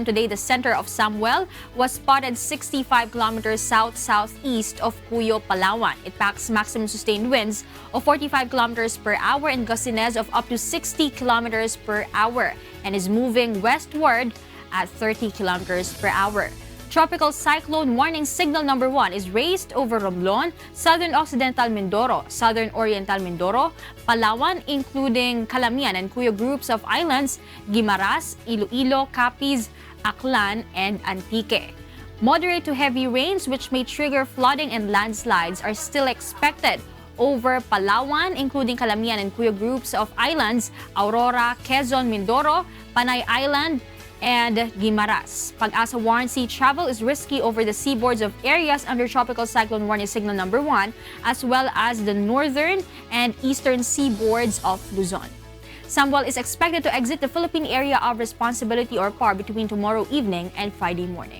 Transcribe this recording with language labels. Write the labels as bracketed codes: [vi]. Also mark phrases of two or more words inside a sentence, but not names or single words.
[en] today, the center of Samuel was spotted 65 kilometers south-southeast of Cuyo, Palawan. It packs maximum sustained winds of 45 kilometers per hour and gustiness of up to 60 kilometers per hour and is moving westward at 30 kilometers per hour. Tropical Cyclone Warning Signal number 1 is raised over Romblon, Southern Occidental Mindoro, Southern Oriental Mindoro, Palawan, including Calamian and Cuyo groups of islands, Guimaras, Iloilo, Capiz, Aklan, and Antique. Moderate to heavy rains which may trigger flooding and landslides are still expected over Palawan, including Calamian and Cuyo groups of islands, Aurora, Quezon, Mindoro, Panay Island, and Guimaras. Pag-asa warns sea travel is risky over the seaboards of areas under Tropical Cyclone Warning Signal number 1, as well as the northern and eastern seaboards of Luzon. Samuel is expected to exit the Philippine Area of Responsibility or PAR between tomorrow evening and Friday morning.